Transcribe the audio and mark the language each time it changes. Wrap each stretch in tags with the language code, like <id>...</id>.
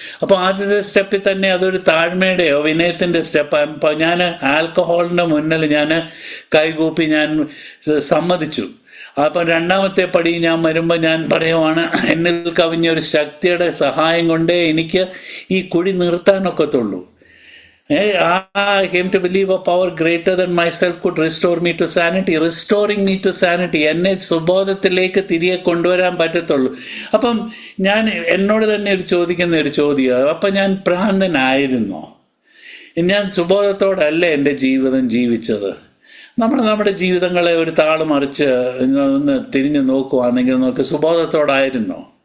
<ml>അപ്പോൾ ആദ്യത്തെ സ്റ്റെപ്പിൽ തന്നെ അതൊരു താഴ്മയുടെയോ വിനയത്തിൻ്റെ സ്റ്റെപ്പ്. അപ്പോൾ ഞാൻ ആൽക്കഹോളിൻ്റെ മുന്നിൽ ഞാൻ കൈകൂപ്പി ഞാൻ സമ്മതിച്ചു. അപ്പം രണ്ടാമത്തെ പടി ഞാൻ വരുമ്പോൾ ഞാൻ പറയുവാണ്, എന്നിൽ കവിഞ്ഞൊരു ശക്തിയുടെ സഹായം കൊണ്ടേ എനിക്ക് ഈ കുഴി നിർത്താനൊക്കത്തുള്ളൂ.</ml> <en>I came to believe a power greater than myself could restore me to sanity. Restoring me to sanity.</en> <ml>എന്നെ സുബോധത്തിലേക്ക് തിരികെ കൊണ്ടുവരാൻ പറ്റത്തുള്ളൂ. അപ്പം ഞാൻ എന്നോട് തന്നെ ചോദിക്കുന്ന ഒരു ചോദ്യം, അപ്പം ഞാൻ ഭ്രാന്തനായിരുന്നോ? ഞാൻ സുബോധത്തോടല്ല എൻ്റെ ജീവിതം ജീവിച്ചത്. നമ്മുടെ ജീവിതങ്ങളെ ഒരു താള് മറിച്ച് ഒന്ന് തിരിഞ്ഞു നോക്കുവാണെങ്കിൽ നമുക്ക് സുബോധത്തോടായിരുന്നോ?</ml>